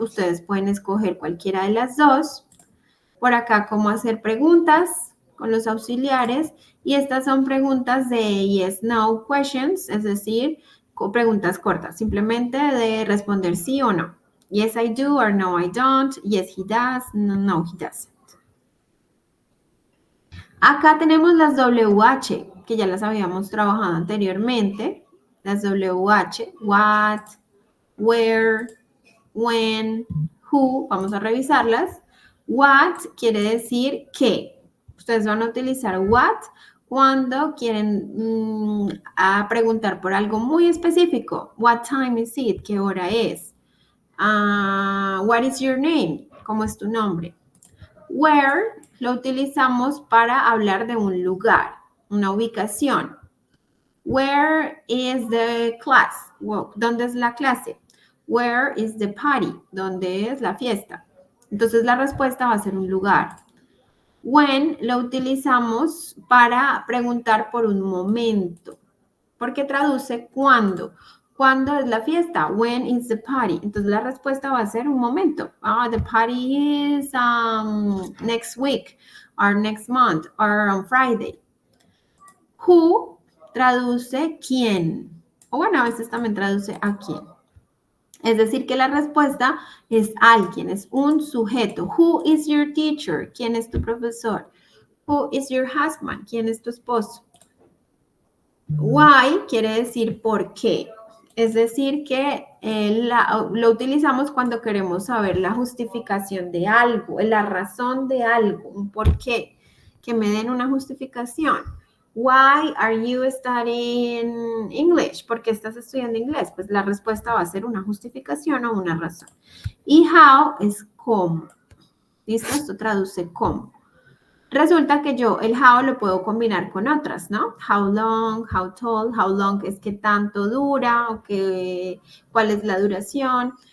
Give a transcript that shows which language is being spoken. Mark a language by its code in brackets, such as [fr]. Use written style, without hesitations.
[es] Ustedes pueden escoger cualquiera de las dos. Por acá, cómo hacer preguntas con los auxiliares. Y estas son preguntas de [en] yes, no questions, [es] es decir, preguntas cortas, simplemente de responder sí o no. [en] Yes, I do, or no, I don't. Yes, he does, no, no, he doesn't. [es] Acá tenemos las WH, que ya las habíamos trabajado anteriormente. Las WH, what, where, when, who, vamos a revisarlas. What quiere decir qué. Ustedes van a utilizar what cuando quieren a preguntar por algo muy específico. [en] What time is it? [es] ¿Qué hora es? [en] What is your name? [es] ¿Cómo es tu nombre? Where lo utilizamos para hablar de un lugar, una ubicación. [en] Where is the class? [es] ¿Dónde es la clase? [en] Where is the party? [es] ¿Dónde es la fiesta? Entonces la respuesta va a ser un lugar. When lo utilizamos para preguntar por un momento, porque traduce cuándo. ¿Cuándo es la fiesta? [en] When is the party? [es] Entonces la respuesta va a ser un momento. [en] The party is next week, or next month, or on Friday. [es] Who traduce quién. O bueno, a veces también traduce a quién. Es decir, que la respuesta es alguien, es un sujeto. [en] Who is your teacher? [es] ¿Quién es tu profesor? [en] Who is your husband? [es] ¿Quién es tu esposo? Why quiere decir por qué. Es decir, que lo utilizamos cuando queremos saber la justificación de algo, la razón de algo, un por qué. Que me den una justificación. [en] Why are you studying English? [es] ¿Por qué estás estudiando inglés? Pues la respuesta va a ser una justificación o una razón. Y how es cómo. ¿Listo? Esto traduce cómo. Resulta que yo el how lo puedo combinar con otras, ¿no? How long, how tall, how long es qué tanto dura o cuál es la duración.